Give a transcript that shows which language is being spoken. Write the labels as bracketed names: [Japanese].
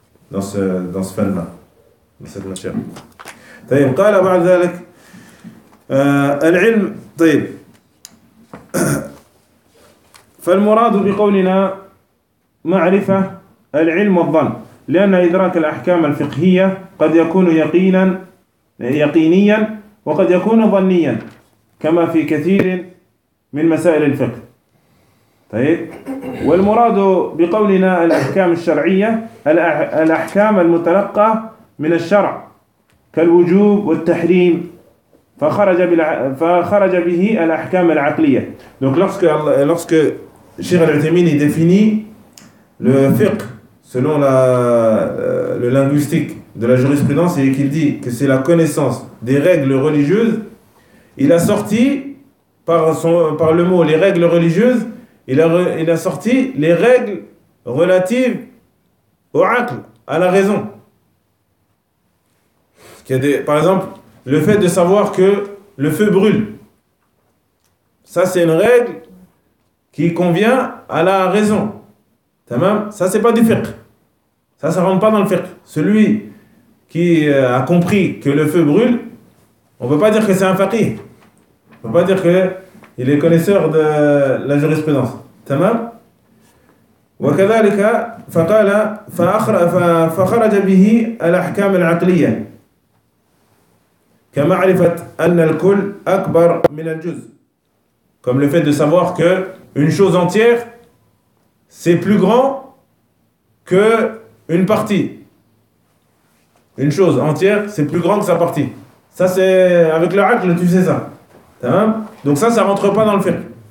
[French] Dans ce fan là, dans cette matière. [Arabic] طيب قال بعد ذلك العلم طيب فالمراد بقولنا معرفة العلم والظن لأن إدراك الأحكام الفقهية قد يكون يقينيا وقد يكون ظنيا كما في كثير من مسائل الفقه. طيب والمراد بقولنا الأحكام الشرعية الأحكام المتلقة من الشرع كالوجوب والتحريم فخرج به الأحكام العقلية. [French] Donc lorsque Cheikh Al-Uthaymeen définit le fiqh selon le linguistique de la jurisprudence et qu'il dit que c'est la connaissance des règles religieuses, il a sorti par le mot les règles religieuses, il a sorti les règles relatives au aql, à la raison. Par exemple, le fait de savoir que le feu brûle. Ça, c'est une règle qui convient à la raison. Ça, c'est pas du fiqh. Ça, ça rentre pas dans le fiqh. Celui qui a compris que le feu brûle, on peut pas dire que c'est un faqih. On peut pas dire que il est connaisseur de la jurisprudence. Tamam? [Arabic] وكذلك فقال فخرج به الأحكام العقلية كمعرفة أن الكل أكبر من الجزء. [French] Comme le fait de savoir que une chose entière c'est plus grand que une partie. Une chose entière, c'est plus grand que sa partie. Ça, c'est avec le aql, tu sais ça. T'as donc ça, ça ne rentre pas dans le fiqh.